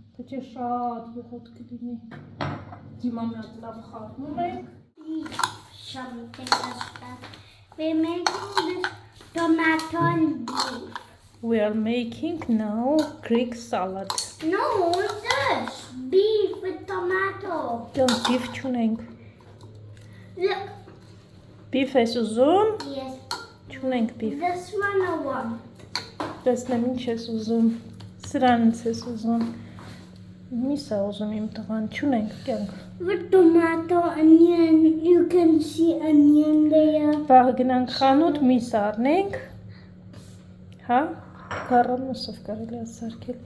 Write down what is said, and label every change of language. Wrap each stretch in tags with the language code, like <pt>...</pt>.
<hy>Դե շատ յուղոտ կլինի։ Հիմա մի հատ լավ խառնում ենք։</hy> <en>Shall we take this back? We're making this tomato and beef. We are making now Greek salad. No, this beef with tomato. Don't</en> <hy>beef չունենք։</hy> <en>Look,</en> <hy>Բիֆ ես ուզում։</hy> <en>Yes.</en> <hy>Չունենք բիֆ։</hy> <en>This one I want.</en> <hy>Տեսնեմ ինչ ես ուզում։ Սրանից ես ուզում։ Միս է ուզում իմ տղան, չունենք կյանք։</hy> <en>With tomato, onion, you can see onion there.</en> <hy>Վաղ գնանք խանութ, միս առնենք։ Հա? Գարամուսով կարելի է սարքել։</hy>